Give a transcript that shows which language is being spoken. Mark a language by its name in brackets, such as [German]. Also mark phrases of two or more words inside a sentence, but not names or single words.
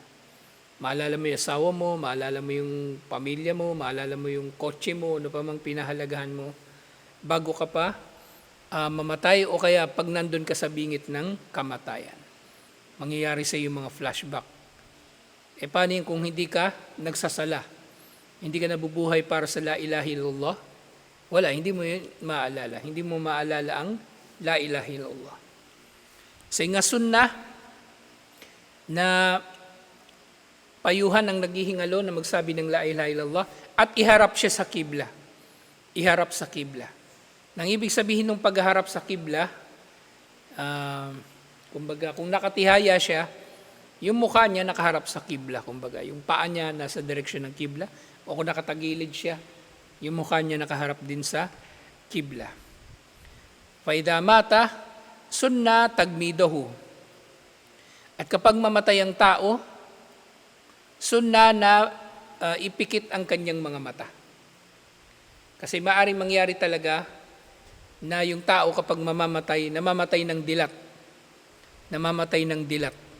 [Filipino] Maalala mo yung asawa mo, maalala mo yung pamilya mo, maalala mo yung kotse mo, ano pa mang pinahalagahan mo, bago ka pa mamatay o kaya pag nandun ka sa bingit ng kamatayan. Mangyayari sa iyo mga flashback. Paano yun kung hindi ka nagsasala? Hindi ka nabubuhay para sa [Arabic] لا إله إلا الله? [Filipino] Wala, hindi mo yun maalala. Hindi mo maalala ang [Arabic] لا إله إلا الله. [Filipino] Sa nga sunnah na payuhan ang naghihingalo na magsabi ng [Arabic] لا إله إلا الله [Filipino] at iharap siya sa kibla. Iharap sa kibla. Nang ibig sabihin ng pagharap sa kibla, kumbaga kung nakatihaya siya, yung mukha niya nakaharap sa kibla, kumbaga yung paa niya nasa direksyon ng kibla, o kung nakatagilid siya, yung mukha niya nakaharap din sa kibla. [Arabic] فائدة مات سنة تغميضه. [Filipino] At kapag mamatay ang tao, sunna na ipikit ang kanyang mga mata. Kasi maaaring mangyari talaga na yung tao kapag mamamatay, namamatay ng dilat. Namamatay ng dilat.